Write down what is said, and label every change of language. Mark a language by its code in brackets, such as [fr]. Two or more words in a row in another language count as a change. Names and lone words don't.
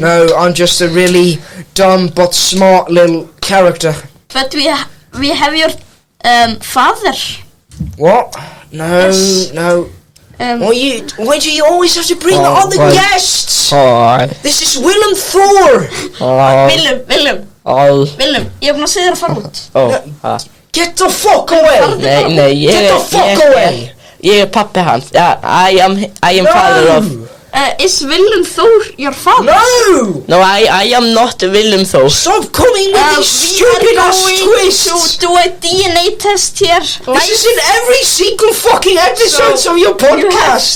[en] no, I'm just a really dumb but smart little character. But we have your father. What? No, Yes. no. Why do you always have to bring other why- guests? Hi. This is Willem Thor. [is] Willem, ég búin að segja þér að fara út. [en] Get the fuck away. [is] Nei, [en] Get the fuck away. [is] Ég pappi hans. [en] I am father of. Is Willem Thor your father? No. I am not Willem Thor. Stop coming with these stupid ass twists. To do a DNA test here. This is in every single fucking episode of your podcast.